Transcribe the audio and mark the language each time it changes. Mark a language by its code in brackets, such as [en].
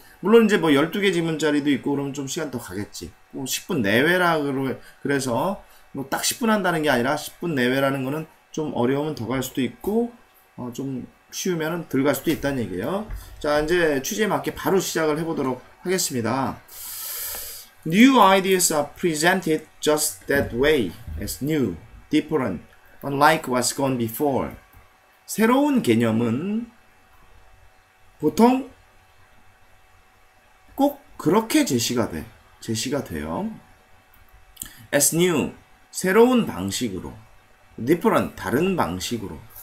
[ko] 물론 이제 뭐 12개 지문짜리도 있고 그러면 좀 시간 더 가겠지. 뭐 10분 내외라 그래서 뭐 딱 10분 한다는 게 아니라 10분 내외라는 거는 좀 어려우면 더 갈 수도 있고 좀 쉬우면은 덜 갈 수도 있다는 얘기예요. 자, 이제 취지에 맞게 바로 시작을 해보도록 하겠습니다. [en] New ideas are presented just that way, as new, different, unlike what's gone before. [ko] 새로운 개념은 보통 꼭 그렇게 제시가 돼요. [en] As new, [ko] 새로운 방식으로. [en] Different, [ko] 다른 방식으로.